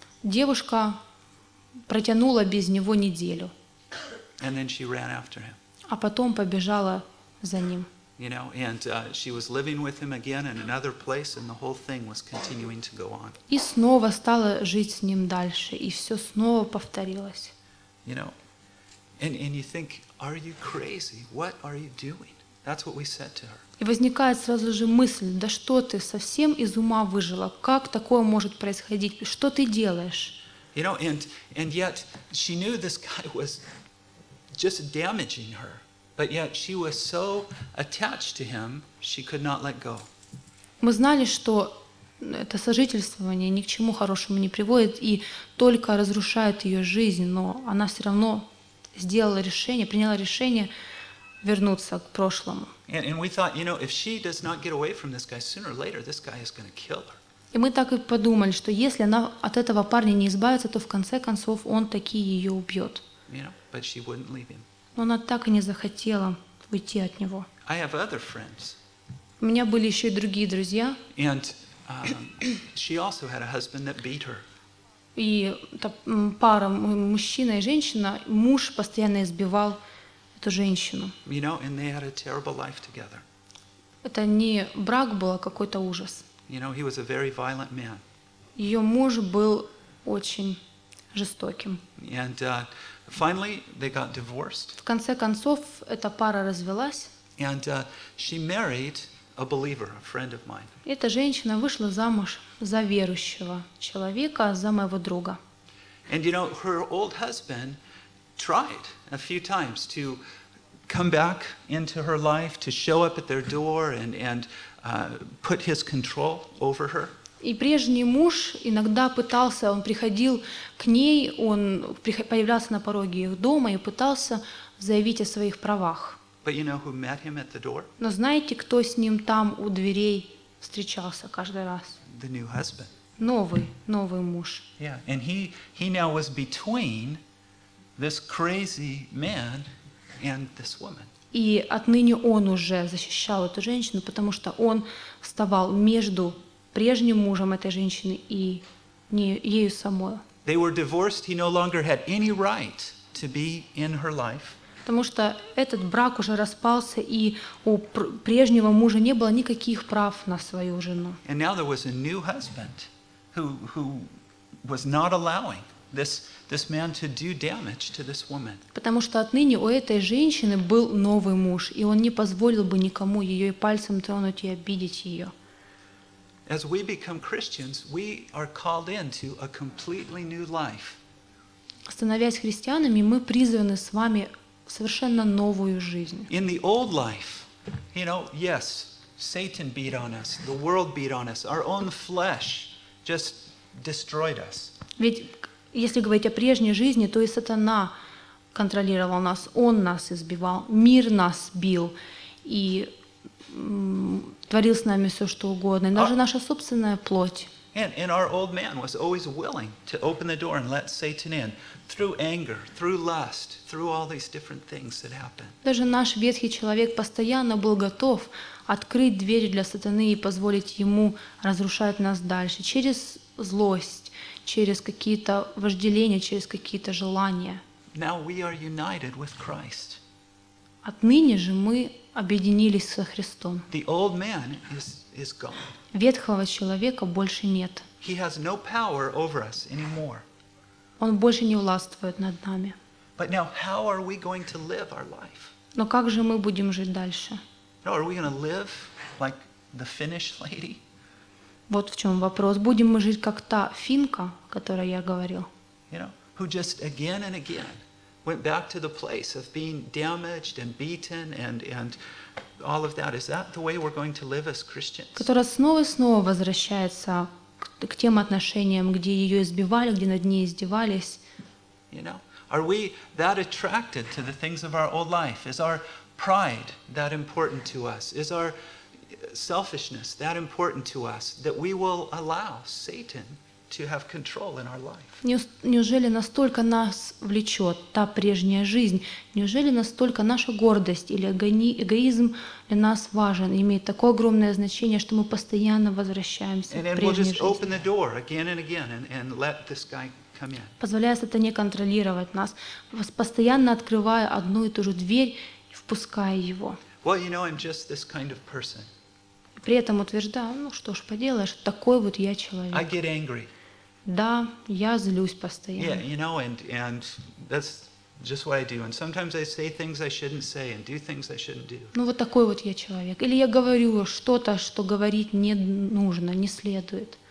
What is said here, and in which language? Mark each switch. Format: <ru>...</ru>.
<ru>Девушка протянула без него неделю.</ru> <en>And then she ran after him.</en> <ru>А потом побежала за ним.</ru> <en>You know, and she was living with him again in another place, and the whole thing was continuing to go on.</en> <ru>И снова стала жить с ним дальше, и все снова повторилось.</ru> <en>You know, and you think, are you crazy? What are you doing? That's what we said to her.</en> <ru>И возникает сразу же мысль: да что ты, совсем из ума выжила? Как такое может происходить? Что ты делаешь?</ru> <en>You know, and yet she knew this guy was just damaging her, but yet she was so attached to him, she could not let go.</en> <ru>Мы знали, что это сожительствование ни к чему хорошему не приводит и только разрушает ее жизнь, но она все равно сделала решение, приняла решение вернуться к прошлому.</ru> <en>And we thought, you know, if she does not get away from this guy sooner or later, this guy is going to kill her.</en> <ru>И мы так и подумали, что если она от этого парня не избавится, то в конце концов он таки ее убьет.</ru> <en>You know, but she wouldn't leave him.</en> <ru>Но она так и не захотела уйти от него.</ru> <en>I have other friends.</en> <ru>У меня были еще и другие друзья.</ru> <en>And she also had a husband that beat her.</en> <ru>И та пара, мужчина и женщина, муж постоянно избивал эту женщину.</ru> <en>You know, and they had a terrible life together.</en> <ru>Это не брак был, а какой-то ужас.</ru> <en>You know, he was a very violent man.</en> <ru>Ее муж был очень жестоким.</ru> <en>And finally, they got divorced.</en> <ru>В конце концов, эта пара развелась.</ru> <en>And she married a believer, a friend of mine.</en> <ru>Эта женщина вышла замуж за верующего человека, за моего друга.</ru> <en>And you know, her old husband tried a few times to come back into her life, to show up at their door and put his control over her.</en> <ru>И прежний муж иногда пытался, он приходил к ней, он появлялся на пороге их дома и пытался заявить о своих правах.</ru> <en>But you know who met him at the door?</en> <ru>Но знаете, кто с ним там у дверей встречался каждый раз?</ru> <en>The new husband.</en> <ru>Новый муж.</ru> <en>Yeah, and he now was between this crazy man and this woman.</en> <ru>И отныне он уже защищал эту женщину, потому что он вставал между прежним мужем этой женщины и ею самой.</ru> <en>They were divorced. He no longer had any right to be in her life.</en> <ru>Потому что этот брак уже распался, и у прежнего мужа не было никаких прав на свою жену.</ru> <en>And now there was a new husband who was not allowing this man to do damage to this woman.</en> <ru>Потому что отныне у этой женщины был новый муж, и он не позволил бы никому ее и пальцем тронуть и обидеть ее.</ru> <en>As we become Christians, we are called into a completely new life.</en> <ru>Становясь христианами, мы призваны с вами совершенно новую жизнь.</ru> <en>In the old life, you know, yes, Satan beat on us, the world beat on us, our own flesh just destroyed us.</en> <ru>Ведь если говорить о прежней жизни, то и сатана контролировал нас, он нас избивал, мир нас бил и творил с нами все что угодно, и даже наша собственная плоть.</ru> <en>And our old man was always willing to open the door and let Satan in through anger, through lust, through all these different things that happen.</en> <ru>Даже наш ветхий человек постоянно был готов открыть дверь для сатаны и позволить ему разрушать нас дальше через злость, через какие-то вожделения, через какие-то желания.</ru> <en>Now we are united with Christ.</en> <ru>Отныне же мы объединились со Христом.</ru> <en>The old man is gone.</en> <ru>Ветхого человека больше нет.</ru> <en>He has no power over us anymore.</en> <ru>Он больше не властвует над нами.</ru> <en>But now, how are we going to live our life?</en> <ru>Но как же мы будем жить дальше?</ru> <en>No, are we going to live like the Finnish lady?</en> <ru>Вот в чем вопрос. Будем мы жить как та финка, о которой я говорил?</ru> <en>You know, who just again and again went back to the place of being damaged and beaten and all of that. Is that the way we're going to live as Christians?</en> <ru>Которая снова и снова возвращается к тем отношениям, где ее избивали, где над ней издевались.</ru> <en>You know, are we that attracted to the things of our old life? Is our pride that important to us? Is our selfishness that important to us that we will allow Satan to have control in our life?</en> <ru>Неужели настолько нас влечет та прежняя жизнь? Неужели настолько наша гордость или эгоизм для нас важен, имеет такое огромное значение, что мы постоянно возвращаемся к прежней жизни?</ru> <en>And we'll just open the door again and again and let this guy come in.</en> <ru>Позволяя сатане контролировать нас, постоянно открывая одну и ту же дверь и впуская его.</ru> <en>Well, you know, I'm just this kind of person.</en> <ru>При этом утверждаю, ну что ж поделаешь, такой вот я человек.</ru> <en>I get angry.</en> <ru>Да, я злюсь постоянно.</ru> <en>Yeah, you know, and that's just what I do. And sometimes I say things I shouldn't say and do things I shouldn't do.</en> <ru>Ну вот такой вот я человек. Или я говорю что-то, что говорить не нужно, не следует.</ru>